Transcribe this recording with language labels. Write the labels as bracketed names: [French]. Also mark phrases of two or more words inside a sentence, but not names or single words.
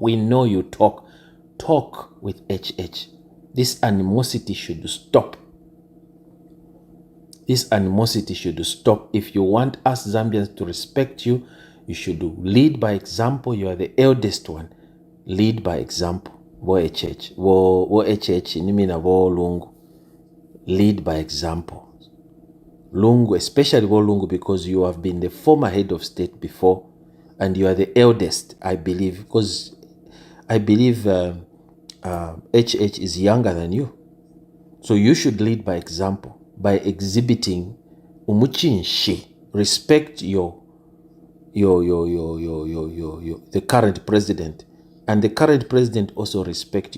[English] We know you talk. Talk with HH. This animosity should stop. This animosity should stop. If you want us Zambians to respect you, you should lead by example. You are the eldest one. Lead by example. [Bemba] Wo HH. Wo HH. Nimina wo Lungu. [English] Lead by example. Lungu, especially wo Lungu, because you have been the former head of state before and you are the eldest, I believe, because I believe HH is younger than you. So you should lead by example, by exhibiting umuchinshi, respect the current president, and the current president also respect you.